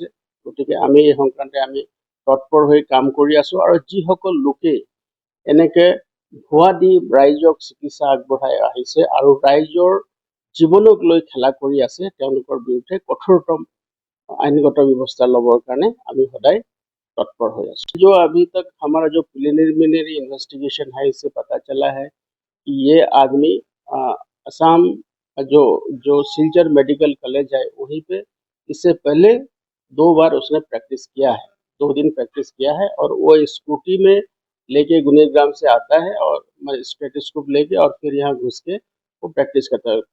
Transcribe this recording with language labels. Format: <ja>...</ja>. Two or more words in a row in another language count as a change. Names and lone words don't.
<as>গতিকে আমি এই সংক্ৰান্তে আমি তৎপৰ হৈ কাম কৰি আছোঁ আৰু যিসকল লোকে এনেকে ভুৱা দি ৰাইজক চিকিৎসা আগবঢ়াই আহিছে আৰু ৰাইজৰ জীৱনক লৈ খেলা কৰি আছে তেওঁলোকৰ বিৰুদ্ধে কঠোৰতম আইনগত ব্যৱস্থা ল'বৰ কাৰণে আমি সদায়</as> <hi>तत्पर हो जाए। जो अभी तक हमारा जो</hi> <en>preliminary investigation</en> <hi>है, इससे पता चला है कि ये आदमी असम जो जो सिलचर मेडिकल कॉलेज है वहीं पे इससे पहले 2 बार उसने प्रैक्टिस किया है, 2 दिन प्रैक्टिस किया है, और वो स्कूटी में लेके गुनेग्राम से आता है और स्टेथोस्कोप लेके और फिर यहाँ घुस के वो प्रैक्टिस करता है।</hi>